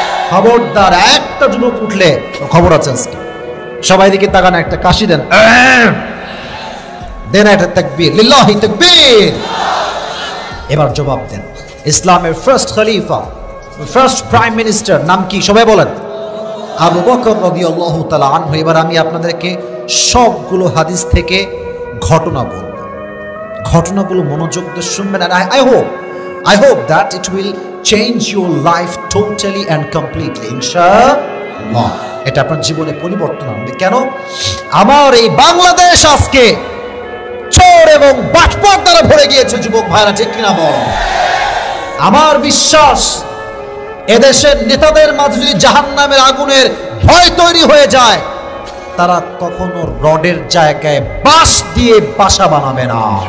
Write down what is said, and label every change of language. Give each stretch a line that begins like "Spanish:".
Bangla: খবরদার, একটা যুবক উঠলে খবর আছে আজকে। সবাই দিকে তাকান, একটা কাশি দেন, দেন একটা তাকবীর, লিল্লাহি তাকবীর। এবার জবাব দেন। ইসলামের ফার্স্ট খলিফা, ফার্স্ট প্রাইম মিনিস্টার নাম কি? সবাই বলেন। আবু বকর রাদিয়াল্লাহু তাআলা আনহু। এবার আমি আপনাদেরকে সবগুলো হাদিস থেকে ঘটনা বলবো, ঘটনাগুলো মনোযোগ দিয়ে শুনবেন।
English: আর I hope that it will change your life totally and completely, ইনশাআল্লাহ।
Bangla: এটা আপনার জীবনে পরিবর্তন আনবে। কেন? আমার এই বাংলাদেশ আজকে চোর এবং বাটপার দ্বারা ভরে গিয়েছে যুবক ভাইরা, ঠিক কিনা বল? আমার বিশ্বাস এদেশের নেতাদের মাঝে যদি জাহান্নামের আগুনের ভয় তৈরি হয়ে যায়, তারা কখনো রডের জায়গায় বাঁশ দিয়ে বাসা বানাবে না।